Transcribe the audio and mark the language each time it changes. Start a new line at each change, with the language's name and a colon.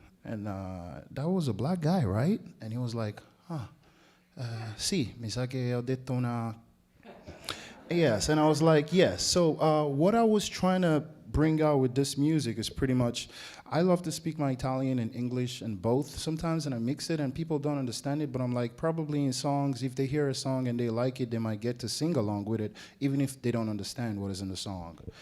English: And that was a black guy, right? And he was like,
Italian: sì, mi sa che ho detto una...
English: Yes, and I was like, yes. So what I was trying to bring out with this music is pretty much, I love to speak my Italian and English and both sometimes, and I mix it, and people don't understand it, but I'm like, probably in songs, if they hear a song and they like it, they might get to sing along with it, even if they don't understand what is in the song.